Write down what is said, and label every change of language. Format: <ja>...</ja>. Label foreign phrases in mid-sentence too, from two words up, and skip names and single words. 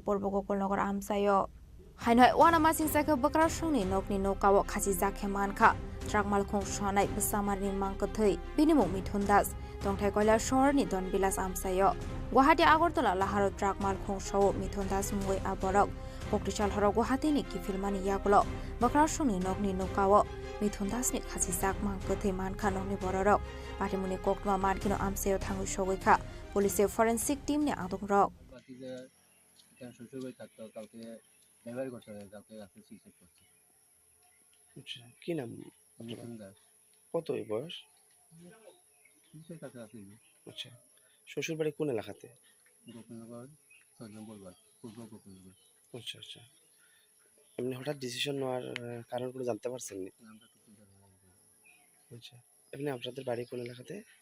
<trp>purbogokol nogor amsayo hainoi wana masing saka bagrashoni nokni nokawo khachija kemanka trak malkhong sonai bisamarni mangkathe binimung mithun das tongthai koila shorni danbila samsayo Guwahati Agartala laharo trak malkhong shaw mithun das mui aborok Koktishal hora Guwahati ni kifilmani yagulo bakrashoni nokni nokawo mithun das ni khachijak mangkathe manka nokni bororok patimuni koktma markino amsayo thangu shogika police</trp> <en>forensic team</en> <trp>ni adongrok</trp> <bn>কি নাম কত বয়স আচ্ছা শ্বশুর বাড়ি কোন এলাকাতে আচ্ছা আচ্ছা এমনি হঠাৎ ডিসিশন নেওয়ার কারণ কোনো জানতে পারছেন না আচ্ছা এমনি আপনাদের বাড়ি কোন এলাকাতে</bn>